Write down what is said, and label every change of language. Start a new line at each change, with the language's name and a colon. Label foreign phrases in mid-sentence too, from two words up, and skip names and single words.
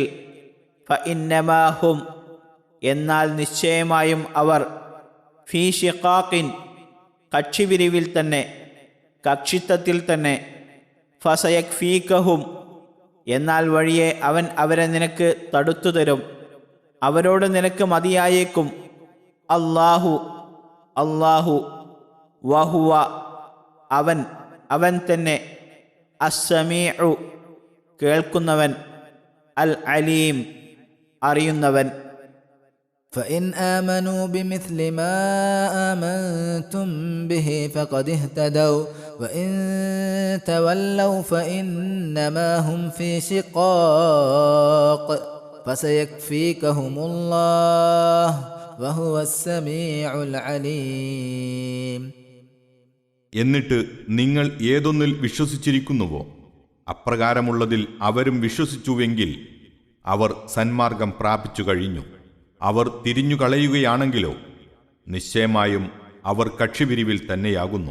Arabic: فإنما هم
Malayalam: എന്നാൽ നിശ്ചയമായും അവർ,
Arabic: في شقاق
Malayalam: കക്ഷിപിരിവിൽ തന്നെ, കക്ഷിത്വത്തിൽ തന്നെ, ഫസയക്ഫീകഹും എന്നാൽ വഴിയെ അവൻ അവരെ നിനക്ക് തടുത്തു തരും, അവരോട് നിനക്ക് മതിയായേക്കും,
Arabic: الله وهو
Malayalam: അവൻ തന്നെ, അസ്സമീഉ കേൾക്കുന്നവൻ,
Arabic: العليم
Malayalam: അറിയുന്നവൻ.
Arabic: فإن آمنوا بمثل ما آمنتم به فقد اهتدوا وإن تولوا فإنما هم في شقاق فسيكفيكهم الله وهو السميع العليم.
Malayalam: എന്നിട്ട് നിങ്ങൾ ഏതൊന്നിൽ വിശ്വസിച്ചിരിക്കുന്നുവോ അപ്രകാരമുള്ളതിൽ അവരും വിശ്വസിച്ചുവെങ്കിൽ അവർ സന്മാർഗം പ്രാപിച്ചു കഴിഞ്ഞു. അവർ തിരിഞ്ഞുകളയുകയാണെങ്കിലോ നിശ്ചയമായും അവർ കക്ഷിപിരിവിൽ തന്നെയാകുന്നു.